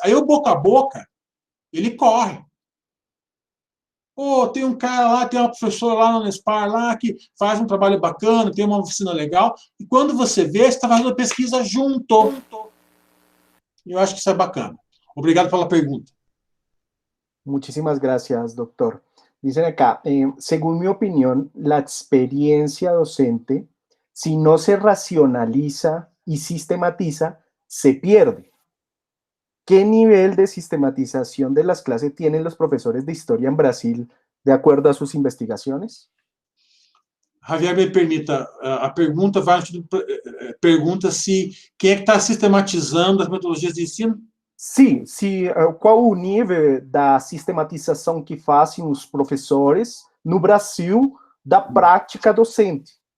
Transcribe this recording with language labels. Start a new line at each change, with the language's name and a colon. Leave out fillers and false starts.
Portuguese: Aí o boca a boca, ele corre. Tem um cara lá, tem uma professora lá na Unespar lá que faz um trabalho bacana, tem uma oficina legal, e quando você vê, você está fazendo pesquisa junto. Eu acho que isso é bacana. Obrigado pela pergunta.
Spanish: Muchísimas gracias, doctor. Dicen acá, según mi opinión, la experiencia docente, si no se racionaliza y sistematiza, se pierde. ¿Qué nivel de sistematización de las clases tienen los profesores de historia en Brasil de acuerdo a sus investigaciones?
Portuguese: Javier, me permita, a pergunta pergunta se quem é que está sistematizando as metodologias de ensino? Sim, qual o nível da sistematização que fazem os professores no Brasil da prática docente?